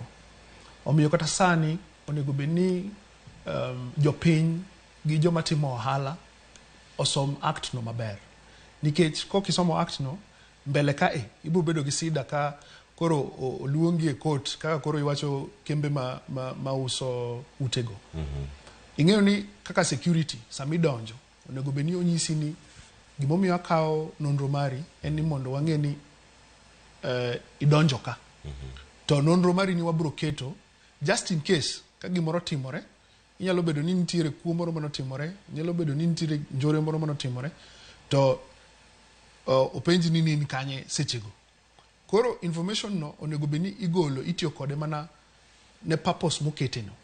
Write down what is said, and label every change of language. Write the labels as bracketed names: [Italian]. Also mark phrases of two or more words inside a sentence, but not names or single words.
[Luo (Kenya and Tanzania)] Omiyo kata sani onego bedni jopiny gi joma timo ohala osom act no maber, nikech kokisomo act no mbele kae ibiro bedo gi sida ka koro oluongi e court kaka koro iwacho kembe ma uso utego. Ing'eyo ni kaka security sami donjo onego bedni onyisi ni gimomiyo akawo nonro mari en ni mondo wang'e ni idonjo ka. To nonro mari ni wabro keto [English] just in case [Luo (Kenya and Tanzania)] ka gimoro timore, inyalo bedo ni nitiere kuo moro manotimore, inyalo bedo ni nitiere njore moro manotimore, to openji ni nini kanye sechego. Koro information no onego bedni igolo itiyo kode mana ne purpose mokete no.